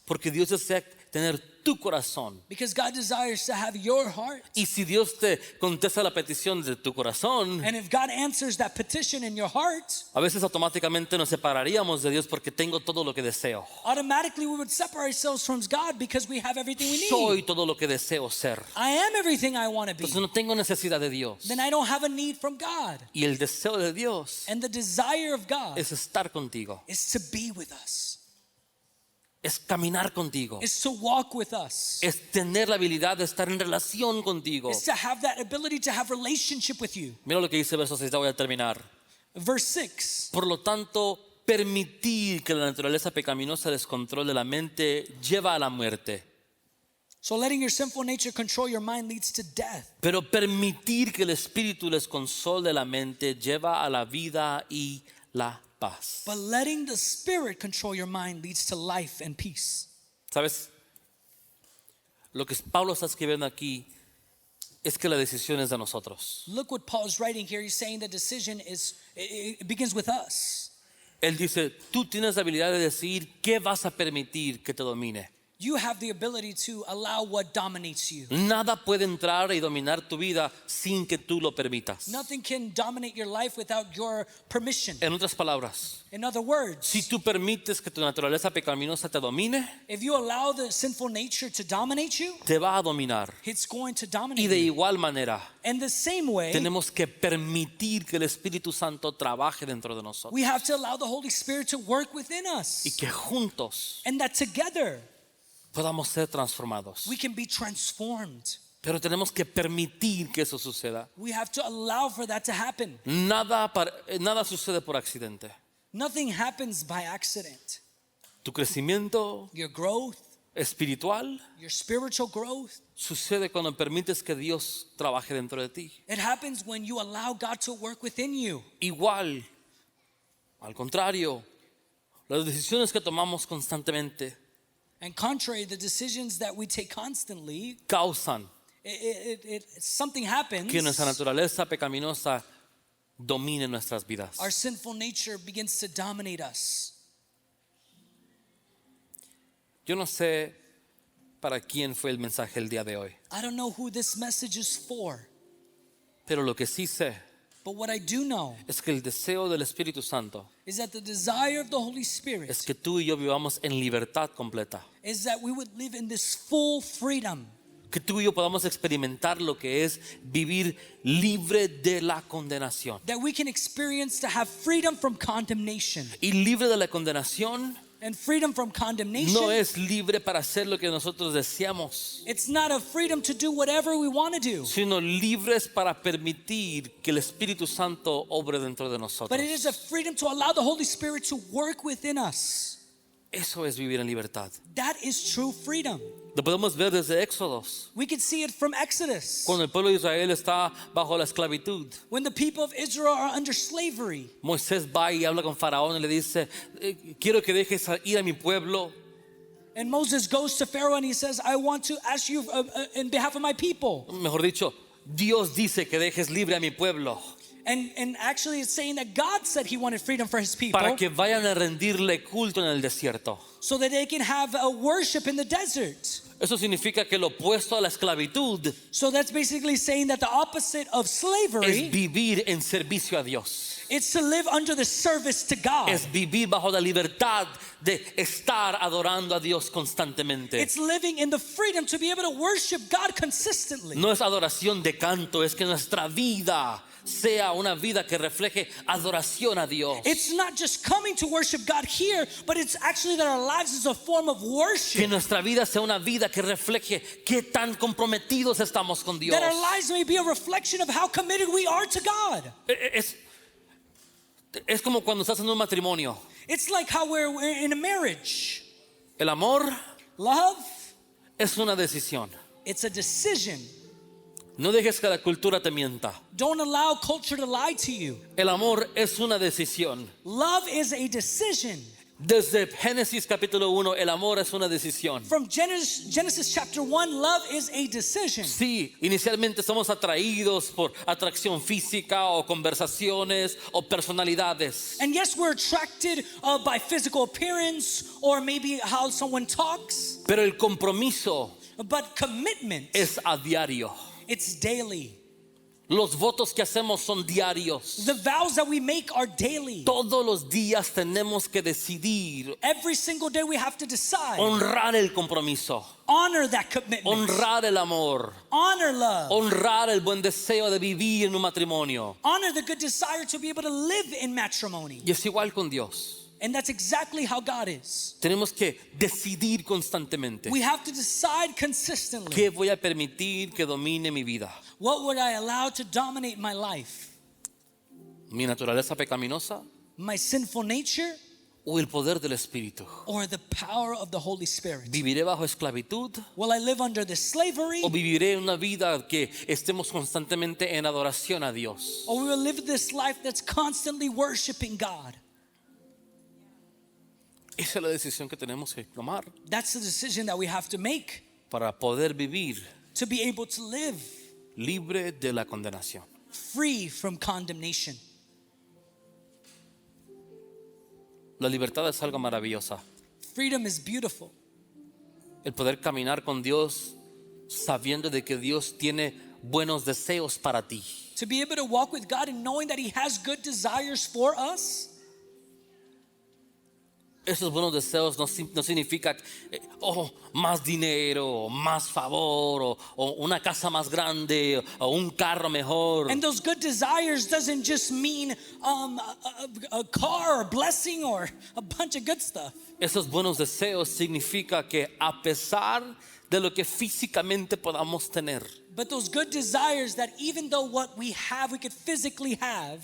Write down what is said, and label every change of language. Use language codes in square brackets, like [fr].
[es] porque Dios desea tener tu corazón. [en] Because God desires to have your heart. [es] Y si Dios te contesta la petición de tu corazón, [en] And if God answers that petition in your heart, [es] a veces automáticamente nos separaríamos de Dios porque tengo todo lo que deseo. [en] automatically we would separate ourselves from God because we have everything we need. [es] Soy todo lo que deseo ser. [en] I am everything I want to be. [es] Entonces no tengo necesidad de Dios. [en] Then I don't have a need from God. [es] Y el deseo de Dios [en] And the desire of God [es] es estar contigo, [en] is to be with us, [es] es caminar contigo, [en] is to walk with us, [es] es tener la habilidad de estar en relación contigo. [en] is to have that ability to have relationship with you. [es] Mira lo que dice verso 6, ya voy a terminar. [en] Verse 6. [es] Por lo tanto, permitir que la naturaleza pecaminosa descontrole la mente lleva a la muerte. [en] So letting your sinful nature control your mind leads to death. [es] Pero permitir que el espíritu les console la mente lleva a la vida y la paz. [en] But letting the Spirit control your mind leads to life and peace. [es] ¿Sabes? Lo que Pablo está escribiendo aquí es que la decisión es de nosotros. [en] Look what Paul's writing here. He's saying the decision it begins with us. [es] Él dice, tú tienes la habilidad de decir qué vas a permitir que te domine. [en] You have the ability to allow what dominates you. [es] Nada puede entrar y dominar tu vida sin que tú lo permitas. [en] Nothing can dominate your life without your permission. [es] En otras palabras, [en] In other words, [es] si tú permites que tu naturaleza pecaminosa te domine, [en] if you allow the sinful nature to dominate you, [es] te va a dominar. [en] it's going to [es] Y [en] dominate [es] de [en] you. [es] igual manera, [en] And the same way, [es] tenemos que permitir que el Espíritu Santo trabaje dentro de nosotros [en] we have to allow the Holy Spirit to work within [es] y [en] us. [es] que juntos [en] And that together, [es] podamos ser transformados. [en] we can be transformed. [es] Pero tenemos que permitir que eso suceda. [en] We have to allow for that to happen. [es] Nada sucede por accidente. [en] Nothing happens by accident. [es] Tu crecimiento [en] Your growth, [es] espiritual [en] your spiritual growth, [es] sucede cuando permites que Dios trabaje dentro de ti. [en] it happens when you allow God to work within you. [es] Igual, al contrario, las decisiones que tomamos constantemente [en] And contrary, the decisions that we take constantly, [es] causan [en] something happens. [es] que nuestra naturaleza pecaminosa domine nuestras vidas. [en] Our sinful nature begins to dominate us. [es] Yo no sé para quién fue el mensaje el día de hoy, [en] I don't know who this message is for, [es] pero lo que sí sé [en] but what I do know [es] es que el deseo del Espíritu Santo [en] is that the desire of the Holy Spirit [es] es que tú y yo vivamos en libertad completa. [en] is that we would live in this full freedom, [es] Que tú y yo podamos experimentar lo que es vivir libre de la condenación. [en] that we can experience to have freedom from condemnation. [es] Y libre de la condenación [en] And freedom from condemnation, [es] no es libre para hacer lo que nosotros deseamos, [en] it's not a freedom to do whatever we want to do, [es] sino libres para permitir que el Espíritu Santo obre dentro de [en] but [es] nosotros. [en] it is a freedom to allow the Holy Spirit to work within us. [es] Eso es vivir en libertad. [en] That is true freedom. [es] Lo podemos ver desde Éxodos, [en] We can see it from Exodus. [es] cuando el pueblo de Israel está bajo la esclavitud. [en] When the people of Israel are under slavery, [es] Moisés va y habla con Faraón y le dice, quiero que dejes ir a mi pueblo. [en] and Moses goes to Pharaoh and he says, I want to ask you in behalf of my people. [es] Mejor dicho, Dios dice que dejes libre a mi pueblo. [en] And actually it's saying that God said he wanted freedom for his people [es] para que vayan a rendirle culto en el desierto. [en] so that they can have a worship in the desert. [es] Eso significa que lo opuesto a la esclavitud [en] So that's basically saying that the opposite of [es] es [en] slavery [es] vivir en servicio a Dios. [en] is to live under the service to God. [es] Es vivir bajo la libertad de estar adorando a Dios constantemente. [en] It's living in the freedom to be able to worship God consistently. [es] No es adoración de canto, es que nuestra vida sea una vida que refleje adoración a Dios. [en] It's not just coming to worship God here, but it's actually that our lives is a form of [es] Que [en] worship. [es] nuestra vida sea una vida que refleje qué tan comprometidos estamos con Dios. [en] That our lives may be a reflection of how committed we are to God. [es] Es como cuando estás en un matrimonio. [en] It's like how we're in a marriage. [es] El amor [en] Love, [es] es una decisión. [en] it's a decision. [es] No dejes que la cultura te mienta. [en] Don't allow culture to lie to you. [es] El amor es una decisión. [en] Love is a decision. [es] Desde Génesis capítulo 1, el amor es una decisión. [en] From Genesis chapter 1, love is a decision. [es] Sí, inicialmente somos atraídos por atracción física o conversaciones o personalidades. [en] And yes, we're attracted by physical appearance or maybe how someone talks, [es] Pero el compromiso [en] but commitment, [es] es a diario. [en] it's daily. [es] Los votos que hacemos son diarios. [en] The vows that we make are daily. [es] Todos los días tenemos que decidir [en] Every single day we have to decide. [es] honrar el compromiso, [en] Honor that commitment. [es] honrar el amor, [en] Honor love. [es] honrar el buen deseo de vivir en un matrimonio. [en] Honor the good desire to be able to live in matrimony. [es] Y es igual con Dios. [en] And that's exactly how God is. [es] Tenemos que decidir constantemente. [en] We have to decide consistently. [es] ¿Qué voy a permitir que domine mi vida? [en] What would I allow to dominate my life? [es] ¿Mi naturaleza pecaminosa [en] My sinful nature [es] o el poder del Espíritu? [en] or the power of the Holy Spirit? [es] ¿Viviré bajo esclavitud [en] Will I live under the slavery [es] o viviré una vida que estemos constantemente en adoración a Dios? [en] or we will live this life that's constantly worshiping God? [es] Esa es la decisión que tenemos que tomar [en] That's the decision that we have to make [es] para poder vivir [en] to be able to live [es] libre de la condenación. [en] free from condemnation. [es] La libertad es algo maravillosa. [en] Freedom is beautiful. [es] El poder caminar con Dios sabiendo de que Dios tiene buenos deseos para ti. [en] To be able to walk with God and knowing that He has good desires for us. [es] Esos buenos deseos no significa más dinero, o más favor, o una casa más grande, o un carro mejor. [en] And those good desires doesn't just mean a car or blessing or a bunch of good stuff. [es] Esos buenos deseos significa que a pesar de lo que físicamente podamos tener, [en] But those good desires that even though what we have, we could physically have,